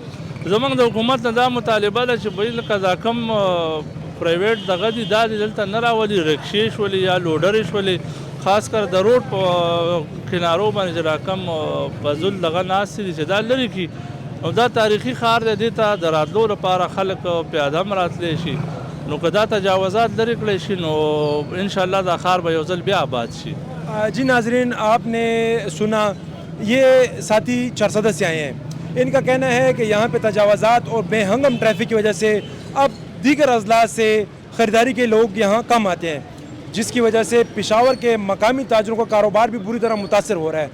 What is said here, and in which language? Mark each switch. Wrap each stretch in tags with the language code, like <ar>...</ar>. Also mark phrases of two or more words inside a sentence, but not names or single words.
<ps>زموږ د حکومت نه دا مطالبه ده چې بهر لکه دا کم پرایویټ دغه دي دا دلته نه راولي، رکشې شولې یا لوډرې شولې،</ps> <ur>خاص کر</ur> <ps>د روډ په کنارو باندې چې را کم فضول دغه ناستې دي چې دا لرې کړي. او دا تاریخي ښار دی، دې ته د راتلو لپاره خلک پیاده هم راتلی شي، نو که دا تجاوزات لرې کړی شي نو انشاءاللہ دا ښار به یو ځل بیا آباد شي.</ps> <ur>جی ناظرین، آپ نے سنا یہ ساتھی 400 سے آئے ہیں، ان کا کہنا ہے کہ یہاں پہ تجاوزات اور بے ہنگم ٹریفک کی وجہ سے اب دیگر اضلاع سے خریداری کے لوگ یہاں کم آتے ہیں، جس کی وجہ سے پشاور کے مقامی تاجروں کا کاروبار بھی بری طرح متاثر ہو رہا ہے.</ur>